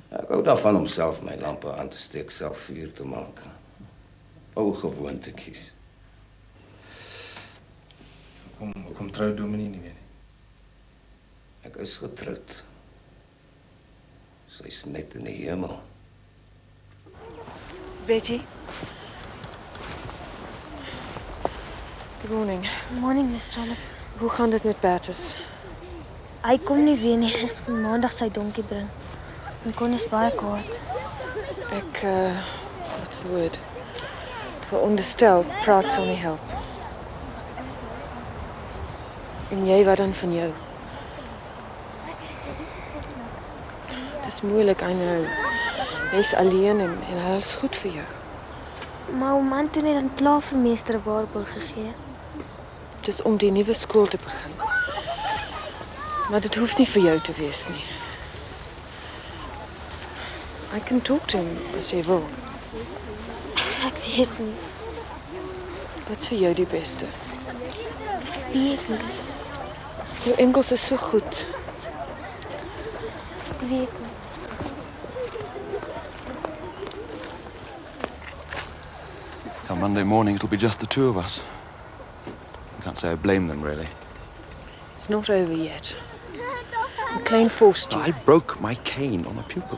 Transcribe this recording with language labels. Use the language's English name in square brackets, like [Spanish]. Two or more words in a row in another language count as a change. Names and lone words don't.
[Afrikaans] hou daarvan om self my lampe aan te steek, self vuur te maak. Ou gewoontetjies. Hoekom trou Dominee nie meer nie? Ek is getroud. Sy's net in die hemel. [English] Betty? Good morning. Morning, Miss Trollope. [Afrikaans] Hoe gaan dit met Bertus? Hy kom nie weer nie. Maandag sy donkie bring. En Con is baie kwaad. Ek, [English] what's the word? [Afrikaans] Veronderstel, praat sal nie help. En jy, wat dan van jou? Het is moeilik, [English] I know. [Afrikaans] Jy's alleen en hy is goed vir jou. Maar oom Anton het dan klaar vir meester 'n waarborg gegee. Het is om die nuwe skool te begin. Maar dit hoef nie vir jou te wees nie. [English] I can talk to him [Afrikaans] as jy wil. Ek weet nie. Wat's vir jou die beste? Ek weet nie. Jou Engels is so goed. Ek weet nie. [English] Come Monday morning, it'll be just the two of us. I can't say I blame them, really. It's not over yet. McLean forced you. I broke my cane on a pupil.